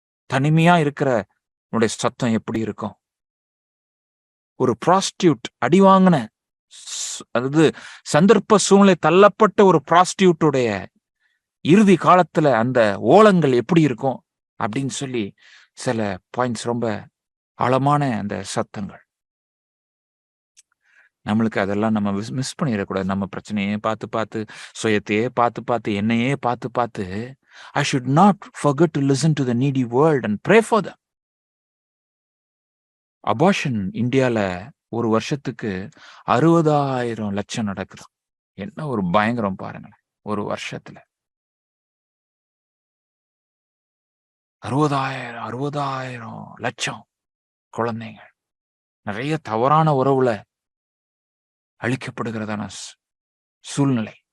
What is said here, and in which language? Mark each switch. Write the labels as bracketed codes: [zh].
[ta] தனிமையா இருக்கிற சத்தம் எப்படி இருக்கும்? ஒரு ப்ராஸ்டியூட் அடிவாங்கின, அதாவது சந்தர்ப்ப சூழ்நிலை தள்ளப்பட்ட ஒரு ப்ராஸ்டியூட்டுடைய இறுதி காலத்துல அந்த ஓலங்கள் எப்படி இருக்கும் அப்படின்னு சொல்லி சில பாயிண்ட்ஸ், ரொம்ப ஆழமான அந்த சத்தங்கள். நம்மளுக்கு அதெல்லாம் நம்ம மிஸ் பண்ணிடக்கூடாது. நம்ம பிரச்சனையே பார்த்து சுயத்தையே பார்த்து என்னையே பார்த்து [en] I should not forget to listen to the needy world and pray for them. [ta] Abortion இந்தியால ஒரு வருஷத்துக்கு 60,000 லட்சம் நடக்குது. என்ன ஒரு பயங்கரம் பாருங்களேன். ஒரு வருஷத்துல 60,000 லட்சம் குழந்தைங்க நிறைய தவறான உறவுல அழிக்கப்படுகிறதான சூழ்நிலை.